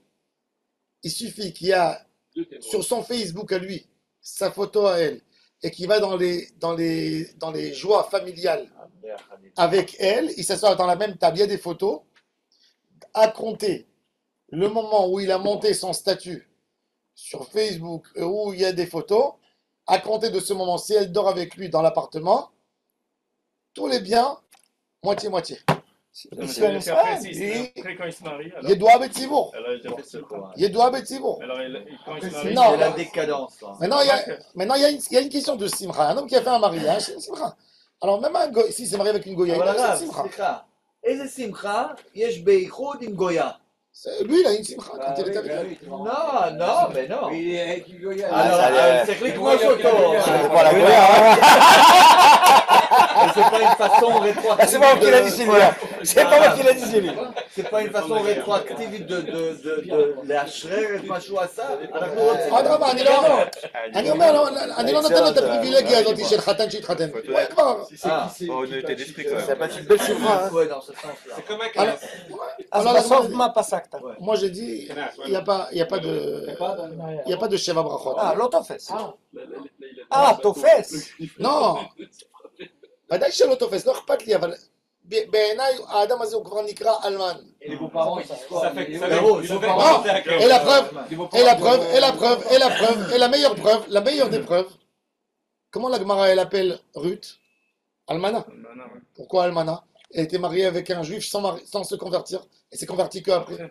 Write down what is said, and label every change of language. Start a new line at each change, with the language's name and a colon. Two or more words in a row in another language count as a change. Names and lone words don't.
French: Il suffit qu'il y a sur son Facebook à lui, sa photo à elle, et qu'il va dans les joies familiales avec elle, il s'assoit dans la même table, il y a des photos, à compter le moment où il a monté son statut sur Facebook, où il y a des photos, à compter de ce moment, si elle dort avec lui dans l'appartement, tous les biens, moitié-moitié. Après, quand il se marie, alors.
Hebrew: ידועה בציבור.
French: Elle a déjà fait ça.
Hebrew: ידועה בציבור.
French: Alors, quand il se marie, Non. C'est la décadence. Là. Maintenant, il y a une question de simcha. Un homme qui a fait un mariage, c'est une simcha. Alors, même un goy, s'il s'est marié avec une goya,
Hebrew: אבל
French: c'est une
Hebrew: הרב,
French: simcha.
Hebrew: סליחה, איזה שמחה יש בייחוד עם גויה?
French: Lui, il a une simcha quand il était avec elle. Non, non, mais non. ça Alors, y est.
Hebrew: צריך לקנוס אותו.
French: C'est pas la Goya, Mais c'est pas une façon rétroactive. C'est pas moi qui l'a dit, c'est lui. C'est pas moi qui l'a dit, c'est lui. C'est pas une façon rétroactive de
Hebrew: לאשרר את מה שהוא עשה. אנחנו רוצים... אדרבה, אני לא נותן לו את הפריבילגיה הזאת של חתן שהתחתן. הוא כבר...
French: Honnêteté d'esprit, quand Ça même. va être une belle simcha. Ouais, dans ce sens-là. C'est comme un Alors, knas.
Hebrew: אז
French: alors,
Hebrew: בסוף מה פסקת?
French: moi, j'ai dit, il n'y a pas de Sheva Brachot.
Hebrew: לא תופס. תופס. לא, ודאי שלא תופס, לא אכפת לי, אבל בעיניי האדם הזה הוא כבר נקרא אלמן.
French: Et les beaux-parents, ils disent quoi? Ça fait Bravo, ça ils fait ont Non, penser à que- et la preuve, Les beaux-parents, et la meilleure preuve, la meilleure des preuves, comment la Gemara elle appelle Ruth? Almana. Pourquoi Almana? Elle était mariée avec un juif sans se convertir, et s'est convertie qu'après.